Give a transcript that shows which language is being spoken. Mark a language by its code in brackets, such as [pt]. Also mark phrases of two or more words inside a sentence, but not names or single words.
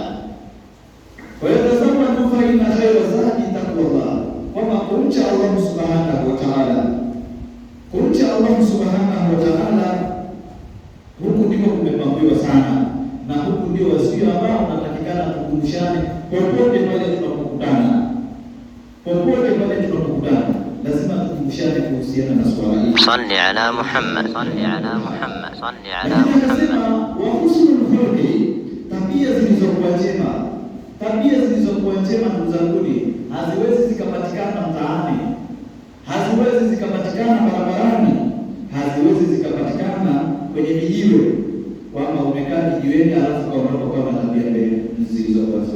[sw] Kwa hiyo tazama, [ar] فإن خير الزاد تقوى الله, [sw] kwamba kumcha Allah [ar] سبحانه وتعالى, [sw] kumcha Allah [ar] سبحانه وتعالى, [sw] huku ndiko kumepambiwa sana, na huku ndio wasio ambao tunatakikana tukumbushane popote pale tunapokutana, lazima tukumbushane kuhusiana na swala hili. [ar] صل على محمد، صل على محمد، صل على محمد, salli ala Muhammad. وحسن الخلق, [sw] tabia zilizokuwa njema ndugu zangu, haziwezi zikapatikana mtaani, haziwezi zikapatikana barabarani, haziwezi zikapatikana kwenye vijiwe, kwamba umekaa kijiweni alafu kaondoka kwa tabia mbele zilizokuwa nzuri.